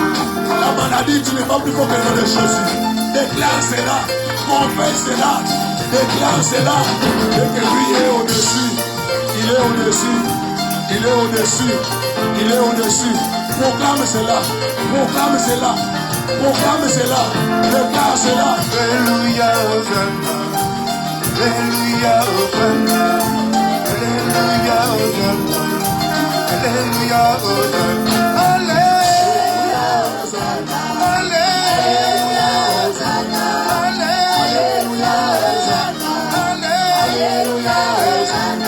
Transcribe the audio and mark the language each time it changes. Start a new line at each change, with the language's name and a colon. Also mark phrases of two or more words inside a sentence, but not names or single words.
French: La maladie, tu n'es pas plus fort que le nom de Jésus. Déclare cela, confesse cela, déclare cela, et que lui est au-dessus. Il est au-dessus. Il est au-dessus. Il est au-dessus. Proclame cela. Proclame cela. Proclame cela. Déclare cela. Alléluia, Hosanna. Alléluia, Hosanna. Alléluia, Hosanna. Alléluia, Hosanna. Alléluia, Hosanna. Alléluia, Hosanna. Alléluia, Hosanna. Alléluia, Hosanna.